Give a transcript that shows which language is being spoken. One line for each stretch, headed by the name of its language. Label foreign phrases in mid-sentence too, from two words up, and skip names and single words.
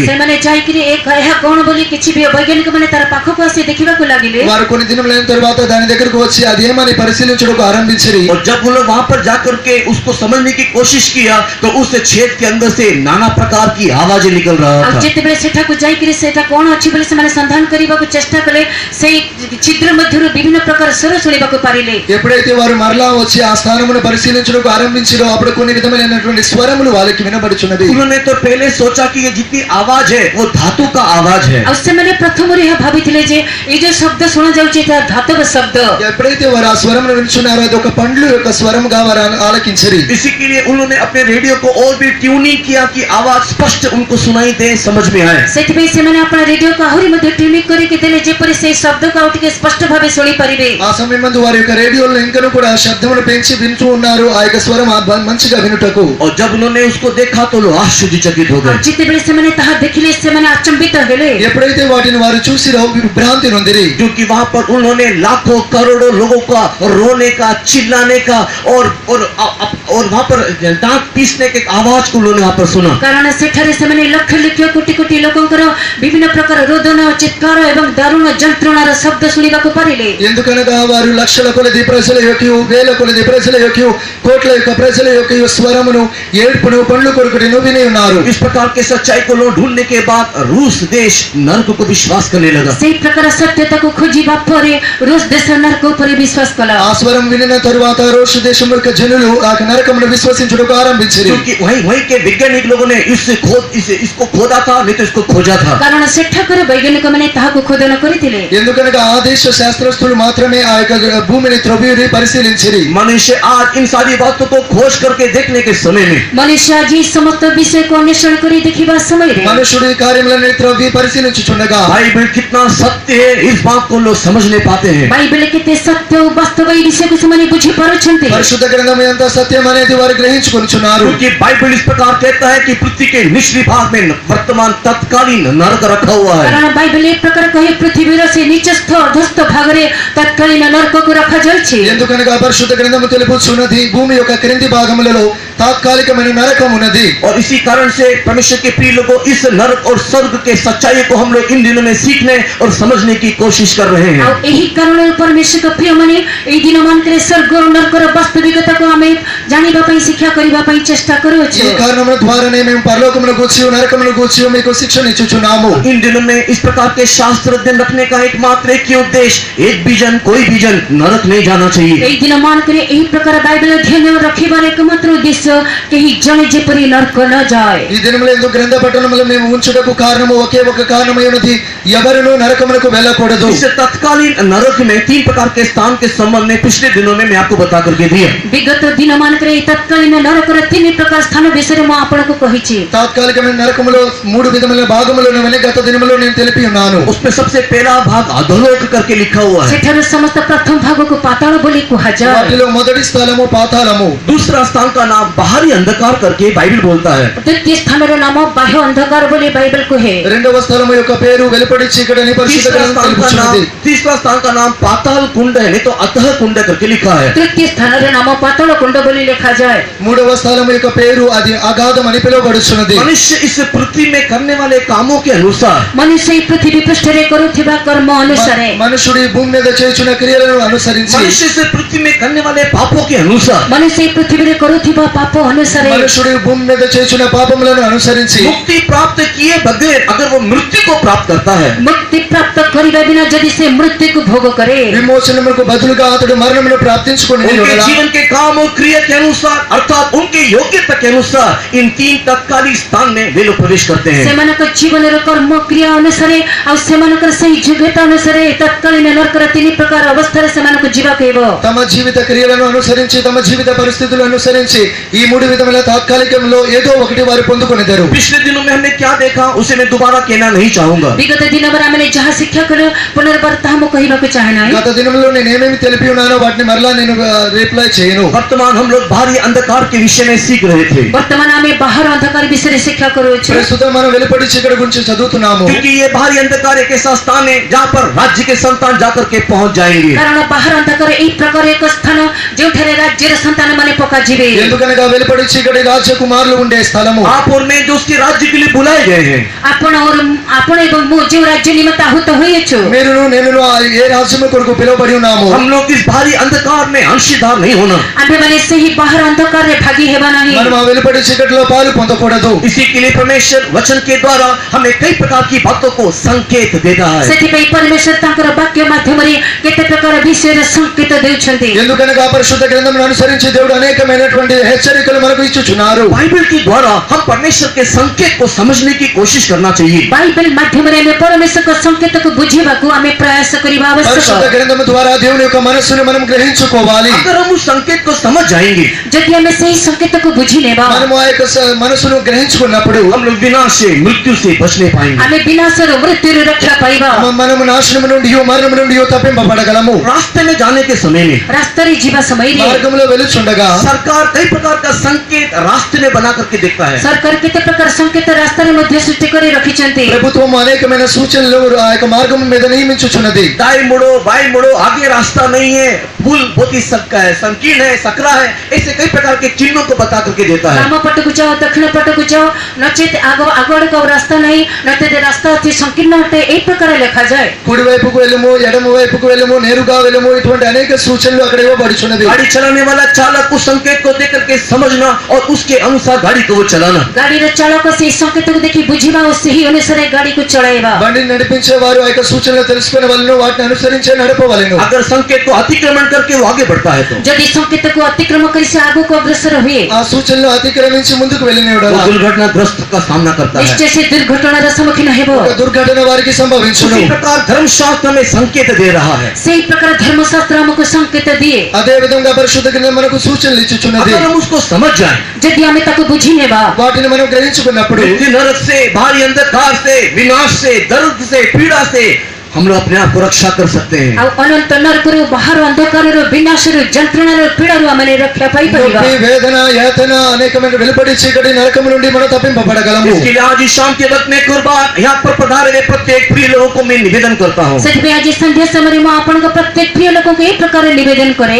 Odia: ସେମାନେ ଯାଇକିରି ଏହା କ'ଣ ବୋଲି କିଛି ବୈଜ୍ଞାନିକମାନେ ତାର ପାଖକୁ ଆସି ଦେଖିବାକୁ ଲାଗିଲେ।
Telugu: వారు కొన్ని దినములైన తరువాత దాని దగ్గరకు వచ్చి అదేమని పరిశీలించడానికి ఆరంభించిరి।
Hindi: और जब वो लोग वहां पर जाकर के उसको समझने की कोशिश किया तो उस छेद के अंदर से नाना प्रकार की आवाजें निकल रहा
Odia: ଆଉ
Hindi: था।
Odia: ଯେତେବେଳେ ସେଠାକୁ ଯାଇକିରି ସେଟା କ'ଣ ଅଛି ବୋଲି ସେମାନେ ସନ୍ଧାନ କରିବାକୁ ଚେଷ୍ଟା କଲେ ସେହି ଛିଦ୍ର ମଧ୍ୟରୁ ବିଭିନ୍ନ ପ୍ରକାର ସ୍ୱର ଶୁଣିବାକୁ ପାରିଲେ।
Telugu: ఎప్పుడైతే వారు మరలా వచ్చి ఆ స్థానమును పరిశీలించడానికి ఆరంభించిరో అప్పుడు కొన్ని విధమైనటువంటి స్వరములు వాళ్ళకి వినబడుచున్నది।
Hindi: उन्होंने तो पहले सोचा कि ये जितनी आवाज है वो धातु का आवाज है।
Odia: ଆଉ ସେମାନେ ପ୍ରଥମରୁ ଏହା ଭାବିଥିଲେ ଯେ ଏଇ ଯୋଉ ଶବ୍ଦ ଶୁଣାଯାଉଛି ଏହା ଧାତବ ଶବ୍ଦ।
Telugu: ఎప్పుడైతే వారు ఆ స్వరమును వినుచున్నారో అది ఒక పండ్లు యొక్క స్వరముగా వారు ఆలకించిరి।
Hindi: इसी के लिए उन्होंने अपने रेडियो को और भी ट्यूनिंग किया कि आवाज स्पष्ट उनको सुनाई दे, समझ में आए।
Odia: ସେଥିପାଇଁ ସେମାନେ ଆପଣ ରେଡିଓକୁ ଆହୁରି ମଧ୍ୟ ଟ୍ୟୁନିଂ କରିକି ଦେଲେ ଯେପରି ସେହି ଶବ୍ଦକୁ ଆଉ ଟିକେ ସ୍ପଷ୍ଟ ଭାବେ ଶୁଣିପାରିବେ।
Telugu: ఆ సమయమందు వారి యొక్క రేడియోలో ఇంకను కూడా శబ్దమును పెంచి వింటూ ఉన్నారు ఆ యొక్క స్వరం మంచిగా వినుటకు।
Hindi: और जब उन्होंने उसको देखा तो लोग आश्चर्यचकित हो
Odia: ଆଉ
Hindi: गए।
Odia: ଯେତେବେଳେ ସେମାନେ ତାହା ଦେଖିଲେ ସେମାନେ ଆଚମ୍ବିତ ହେଲେ।
Telugu: ఎప్పుడైతే వాటిని వారు చూసిరో విభ్రాంతి నొందిరి।
Hindi: क्योंकि वहां पर उन्होंने लाखों करोड़ों लोगों का रोने का, चिल्लाने का और वहां पर दांत पीसने के आवाज को उन्होंने वहां पर सुना।
Odia: କାରଣ ସେଠାରେ ସେମାନେ ଲକ୍ଷ ଲକ୍ଷ କୋଟି କୋଟି ଲୋକଙ୍କର ବିଭିନ୍ନ ପ୍ରକାର ରୋଦନ, ଚିତ୍କାର ଏବଂ ଦାରୁଣ ଯନ୍ତ୍ରଣାର ଶବ୍ଦ ଶୁଣିବାକୁ ପାରିଲେ।
Telugu: ఎందుకనగా వారు లక్షల కొలది ప్రజల యొక్క వేల కొలది ప్రజల యొక్క కోట్ల యొక్క ప్రజల యొక్క స్వరమును ఏడ్పును పండ్లు కొరుకుటను విని ఉన్నారు।
Hindi: इस प्रकार के सच्चाई को लोग ढूंढने के बाद रूस देश नर्क को विश्वास करने लगा।
Odia: ସେହି ପ୍ରକାର ସତ୍ୟତାକୁ ଖୋଜିବା ପରେ ରୁଷ ଦେଶ ନର୍କ ଉପରେ ବିଶ୍ୱାସ କଲା।
Telugu: ఆ స్వరం వినిన తరువాత రూస్ దేశం యొక్క జనులు ఆ నరకమును విశ్వసించుటకు ఆరంభించిరి।
Hindi: क्योंकि वहीं के वैज्ञानिक लोगों ने इसको खोदा था, नहीं तो इसको खोजा था।
Odia: କାରଣ ସେଠାକାର ବୈଜ୍ଞାନିକମାନେ ତାହାକୁ ଖୋଦନ କରିଥିଲେ।
Telugu: ఎందుకనగా ఆ దేశ శాస్త్రజ్ఞులు మాత్రమే ఆ యొక్క భూమిని త్రవ్వి పరిశీలించిరి।
Hindi: मनुष्य आज इन सारी बातों को खोज करके देखने के समय में
Odia: ମନୁଷ୍ୟ ଆଜି ସମସ୍ତ ବିଷୟକୁ ଅନ୍ୱେଷଣ କରି ଦେଖିବା ସମୟରେ
Telugu: మనుషుడు ఈ కార్యములను త్రవ్వి పరిశీలించుచుండగా
Hindi: बाइबल कितना सत्य है इस बात को लोग समझ नहीं पाते हैं।
Odia: ବାଇବେଲ କେତେ ସତ୍ୟ ଓ ବାସ୍ତବ ଏହି ବିଷୟକୁ ସେମାନେ ବୁଝିପାରୁଛନ୍ତି।
Telugu: పరిశుద్ధ గ్రంథం ఎంత సత్యం అనేది వారు గ్రహించుకొనుచున్నారు।
Hindi: क्योंकि बाइबल इस प्रकार कहता है कि पृथ्वी के निचली भाग में वर्तमान तत्कालीन नरक रखा हुआ है।
Odia: କାରଣ ବାଇବେଲ ଏ ପ୍ରକାର କହେ ପୃଥିବୀର ସେ ନିଚସ୍ଥ ଅଧସ୍ଥ ଭାଗରେ ତତ୍କାଳୀନ ନର୍କକୁ ରଖାଯାଇଛି।
Telugu: ఎందుకనగా పరిశుద్ధ గ్రంథము తెలుపుచున్నది భూమి యొక్క క్రింది భాగములలో తాత్కాలికమైన నరకం ఉన్నది.
Hindi: और इसी कारण से परमेश्वर के प्रिय लोगों, इस नरक और स्वर्ग के सच्चाई को हम लोग इन दिनों में सीखने और समझने की कोशिश कर रहे हैं।
Odia: ଆଉ ଏହି କାରଣରୁ ପରମେଶ୍ୱରଙ୍କ ପ୍ରିୟମାନେ ଏହି ଦିନମାନଙ୍କରେ ସ୍ୱର୍ଗ ଓ ନରକର ବାସ୍ତବିକତାକୁ ଆମେ ଜାଣିବା ପାଇଁ ଶିକ୍ଷା କରିବା ପାଇଁ ଚେଷ୍ଟା କରୁଅଛୁ।
Telugu: ఈ కారణముల ద్వారానే మేము పరలోకమును గూర్చి నరకమును గూర్చి మీకు శిక్షణ ఇచ్చుచున్నాము.
Hindi: इन दिनों में इस प्रकार के शास्त्र अध्ययन रखने का एकमात्र एक ही उद्देश्य, एक भी जन कोई भी जन नरक नहीं जाना चाहिए।
Odia: ଏହି ଦିନମାନଙ୍କରେ ଏହି ପ୍ରକାର ବାଇବେଲ ଅଧ୍ୟୟନ ରଖିବାର ଏକମାତ୍ର ଉଦ୍ଦେଶ୍ୟ କେହି ଜଣେ ଯେପରି ନରକ ନ ଯାଏ।
Telugu: ఈ దినముల యందు గ్రంథ పఠనములు మేము ఉంచుటకు కారణము ఒకే ఒక కారణమై ఉన్నది, ఎవరును నరకమునకు వెళ్ళకూడదు.
Hindi: इस तत्कालीन नरक में 3 प्रकार के स्थान के संबंध में पिछले दिनों में मैं आपको बता करके दिया।
Odia: ବିଗତ ଦିନମାନଙ୍କରେ ଏହି ତତ୍କାଳୀନ ନରକର 3 ପ୍ରକାର ସ୍ଥାନ ବିଷୟରେ ମୁଁ ଆପଣଙ୍କୁ କହିଛି।
Telugu: తాత్కాలికమైన నరకములో 3 విధముల భాగములు ఉన్నవని గత దినములో నేను తెలిపి ఉన్నాను.
Hindi: उसमें सबसे पहला भाग अधोलोक करके लिखा हुआ है।
Odia: ସେଠାରୁ ସମସ୍ତ ପ୍ରଥମ ଭାଗକୁ ପାତାଳ ବୋଲି କୁହାଯାଏ।
Telugu: వాటిలో మొదటి స్థలము పాతాళము.
Hindi: दूसरा स्थान का नाम बाहरी अंधकार करके बाइबल बोलता है।
Odia: ଦ୍ୱିତୀୟ ସ୍ଥାନର ନାମ ବାହ୍ୟ ଅନ୍ଧକାର ବୋଲି ବାଇବେଲ କୁହେ।
Telugu: రెండవ స్థలము యొక్క పేరు వెలుపడి చీకటిని పరిశుద్ధ గ్రంథం తెలుపుచున్నది.
Hindi: तीसरा स्थान का नाम पाताल कुंड है, नहीं तो अतः कुंड करके लिखा है।
Odia: ତୃତୀୟ ସ୍ଥାନର ନାମ ପାତାଳ କୁଣ୍ଡ ବୋଲି ଲେଖାଯାଏ।
Telugu: మూడవ స్థలము యొక్క పేరు అది అగాధం అని పిలువబడుచున్నది.
Hindi: मनुष्य इस पृथ्वी में करने वाले कामों के अनुसार,
Odia: ମନୁଷ୍ୟ ଏହି ପୃଥିବୀ ପୃଷ୍ଠରେ କରୁଥିବା କର୍ମ ଅନୁସାରେ,
Telugu: మనుషుడు ఈ భూమి మీద చేయుచున్న క్రియలను అనుసరించి,
Hindi: मनुष्य इस पृथ्वी में करने वाले पापों के अनुसार,
Odia: ମନୁଷ୍ୟ ଏହି ପୃଥିବୀରେ କରୁଥିବା ପାପ ଅନୁସାରେ,
Telugu: మనుషుడు ఈ భూమి మీద చేయుచున్న పాపములను అనుసరించి
Hindi: मुक्ति प्राप्त किए बगैर अगर वो मृत्यु को प्राप्त करता है,
Odia: ମୁକ୍ତି ପ୍ରାପ୍ତ କରିବା ବିନା ଯଦି ସେ ମୃତ୍ୟୁକୁ ଭୋଗ କରେ,
Telugu: విమోచనముకు బదులుగా అతడు మరణమును ప్రాప్తించుకొని
Hindi: उनके जीवन के काम और क्रिया के अनुसार अर्थात उनके योग्यता के अनुसार इन 3 तत्कालीन स्थान में वे लोग प्रवेश करते हैं।
Odia: ସେମାନଙ୍କ ଜୀବନର କର୍ମ କ୍ରିୟା ଅନୁସାରେ ଆଉ ସେମାନଙ୍କର ସେହି ଯୋଗ୍ୟତା ଅନୁସାରେ ତତ୍କାଳୀନ ନରକର 3 ପ୍ରକାର ଅବସ୍ଥାରେ ସେମାନଙ୍କୁ ଯିବାକୁ ହେବ।
Telugu: తమ జీవిత క్రియలను అనుసరించి, తమ జీవిత పరిస్థితులను అనుసరించి ఈ 3 విధముల తాత్కాలికంలో ఏదో ఒకటి వారు పొందుకొనిదరు.
Hindi: पिछले दिनों में हमने क्या देखा उसे मैं दोबारा कहना नहीं चाहूंगा।
Odia: ବିଗତ ଦିନରେ ଆମେ ଯାହା ଶିକ୍ଷା କଲୁ ପୁନର୍ବାର ତାହା ମୁଁ କହିବାକୁ ଚାହେଁ ନାହିଁ।
Telugu: గత దినంలో నేను ఏమేమి తెలిపి ఉన్నానో వాటిని మరలా నేను రిప్లై చేయను.
Hindi: वर्तमान हम लोग बाहरी अंधकार के विषय में सीख रहे थे,
Odia: ବର୍ତ୍ତମାନ ଆମେ ବାହାର ଅନ୍ଧକାର ବିଷୟରେ ଶିକ୍ଷା କରୁଅଛୁ।
Telugu: ప్రస్తుతం మనం వెలుపడి చీకటి గురించి చదువుతున్నాము.
Hindi: क्योंकि ये बाहरी अंधकार एक ऐसा स्थान है जहाँ पर राज्य के संतान जाकर के पहुंच जाएंगे।
Odia: କାରଣ ବାହାର ଅନ୍ଧକାର ଏହି ପ୍ରକାର ଏକ ସ୍ଥାନ ଯେଉଁଠାରେ ରାଜ୍ୟର ସନ୍ତାନ ମାନେ ପକାଯିବେ।
Telugu: ఎందుకనగా వెలుపడి చీకటి రాజకుమారులు ఉండే స్థలము.
Hindi: आप और मैं जो उसके राज्य के लिए बुलाए गए हैं,
Odia: ଆପଣ ଏବଂ ମୁଁ ଯେଉଁ ରାଜ୍ୟ ନିମନ୍ତେ ଆହୁତ ହୋଇଅଛୁ,
Telugu: మీరును నేనును ఏ రాజ్యము కొరకు పిలువబడి ఉన్నాము.
Hindi: हम लोग इस बाहरी अंधकार में अंशीदार नहीं होना।
Odia: ଆମ୍ଭେମାନେ ସେହି ବାହାର ଅନ୍ଧକାରରେ ଭାଗୀ ହେବା ନାହିଁ।
Telugu: మనం ఆ వెలుపడి చీకటిలో పాలు పొందకూడదు.
Hindi: इसी के लिए परमेश्वर वचन के द्वारा हमें कई प्रकार की बातों को संकेत देता है।
Odia: ସେଥିପାଇଁ ପରମେଶ୍ୱର ତାଙ୍କର ବାକ୍ୟ ମାଧ୍ୟମରେ କେତେ ପ୍ରକାର ବିଷୟରେ ସଂକେତ ଦେଉଛନ୍ତି।
Telugu: ఎందుకనగా పరిశుద్ధ గ్రంథమును అనుసరించి దేవుడు అనేకమైనటువంటి హెచ్చరికలు మనకు ఇచ్చుచున్నారు.
Hindi: बाइबल के द्वारा हम परमेश्वर के संकेत को समझने की कोशिश करना चाहिए।
Odia: ବାଇବେଲ ମାଧ୍ୟମରେ ଆମେ ପରମେଶ୍ୱରଙ୍କ ସଂକେତକୁ ବୁଝିବାକୁ ଆମେ ପ୍ରୟାସ କରିବା ଆବଶ୍ୟକ।
Telugu: పరిశుద్ధ గ్రంథము ద్వారా దేవుని యొక్క మనస్సును మనం గ్రహించుకోవాలి.
Hindi: अगर हम उस संकेत को समझ जाएंगे,
Odia: ଯଦି ଆମେ ସେହି ସଂକେତକୁ ବୁଝି ନେବା,
Telugu: మనము ఆ యొక్క మనస్సును గ్రహించుకున్నప్పుడు
Hindi: हम लोग विनाश से मृत्यु से बचने पाएंगे।
Odia: ଆମେ ବିନାଶରୁ మృత్యుରୁ రక్ష ପାଇବା।
Telugu: మనము నాశనము నుండి మరణము నుండి తప్పింపబడగలము.
Hindi: रास्ते में जाने के समय में
Odia: ରାସ୍ତାରେ ଯିବା ସମୟରେ
Telugu: మార్గంలో వెలుచుండగా
Hindi: सरकार कई प्रकार का संकेत रास्ते में बना करके देखता है।
Odia: ସରକାର କେତେ ପ୍ରକାର ସଂକେତ ରାସ୍ତାରେ ମଧ୍ୟ ସୃଷ୍ଟି କରି ରଖିଛନ୍ତି।
Telugu: ప్రభుత్వం అనేకమైన సూచనలు ఆ యొక్క మార్గం మీద నియమించుచున్నది.
Hindi: दाएं मुड़ो, बाएं मुड़ो, आगे रास्ता नहीं है, पुल बहुत ही संकीर्ण है, सकरा है, ऐसे कई प्रकार के चिन्हों को बता करके देता है।
Odia: ବାମ ପଟକୁ ଯାଅ, ଦକ୍ଷିଣ ପଟକୁ ଯାଅ, ନଚେତ ଆଗଆଡ଼କୁ ଆଉ ରାସ୍ତା ନାହିଁ, ନଚେତ ରାସ୍ତା ଅତି ସଂକୀର୍ଣ୍ଣ ଅଟେ, ଏହି ପ୍ରକାର ଲେଖାଯାଏ।
Telugu: కుడి వైపుకు వెళ్ళము, ఎడమ వైపుకు వెళ్ళము, నేరుగా వెళ్ళము, ఇటువంటి అనేక సూచనలు అక్కడ ఇవ్వబడుచున్నది.
Hindi: गाड़ी चलाने वाला चालक उस संकेत को देख करके समझना और उसके अनुसार गाड़ी को वो चलाना।
Odia: ଗାଡ଼ିର ଚାଳକ ସେହି ସଂକେତକୁ ଦେଖି ବୁଝିବା ଓ ସେହି ଅନୁସାରେ ଗାଡ଼ିକୁ ଚଳାଇବା।
Telugu: బండిని నడిపించే వారు ఆ యొక్క సూచనలు తెలుసుకునే వాళ్ళను వాటిని అనుసరించే నడపవలెను.
Hindi: अगर संकेत को अतिक्रमण करके वो आगे बढ़ता है तो
Odia: ଯଦି ସଂକେତକୁ ଅତିକ୍ରମ କରି ସେ ଆଗକୁ ଅଗ୍ରସର ହୁଏ,
Telugu: ఆ సూచనలు అతిక్రమించి ముందుకు వెళ్ళిన
Hindi: वो दुर्घटनाग्रस्त का सामना करता है।
Odia: ନିଶ୍ଚୟ ସେ ଦୁର୍ଘଟଣାର ସମ୍ମୁଖୀନ ହେବ।
Telugu: ఒక దుర్ఘటన వారికి సంభవించును.
Hindi: उसी प्रकार धर्मशास्त्र में संकेत दे रहा है।
Odia: ସେହି ପ୍ରକାର ଧର୍ମଶାସ୍ତ୍ର ଆମକୁ ସଂକେତ ଦିଏ।
Telugu: అదే విధంగా పరిశుద్ధ గ్రంథం మనకు సూచనలు ఇచ్చుచున్నది.
Hindi: अगर हम उसको समझ जाए,
Odia: ଯଦି ଆମେ ତାକୁ ବୁଝି ନେବା,
Telugu: వాటిని మనం గ్రహించుకున్నప్పుడు
Hindi: मृत्यु, नरक से, भारी अंधकार से, विनाश से, दर्द से, पीड़ा से हम लोग अपने आप को रक्षा कर सकते हैं।
Odia: ଆଉ ଅନନ୍ତ ନରକରୁ ବାହାର ଅନ୍ଧକାରରୁ ବିନାଶରୁ ଯନ୍ତ୍ରଣାରୁ ପୀଡ଼ାରୁ ଆମେ ରକ୍ଷା ପାଇପାରିବା।
Telugu: నొప్పి, వేదన, యాతన అనేకమైన వెలుపడి చీకటి నరకము నుండి మనం తప్పింపబడగలము।
Hindi: इसके लिए आज इस शाम के वक्त में कुर्बान यहाँ पर पधारे हुए प्रत्येक प्रिय लोगों को मैं निवेदन करता हूँ।
Odia: ସେଥିପାଇଁ ଆଜି ସନ୍ଧ୍ୟା ସମୟରେ ମୁଁ ଆପଣଙ୍କ ପ୍ରତ୍ୟେକ ପ୍ରିୟ ଲୋକଙ୍କୁ ଏହି ପ୍ରକାର ନିବେଦନ କରେ।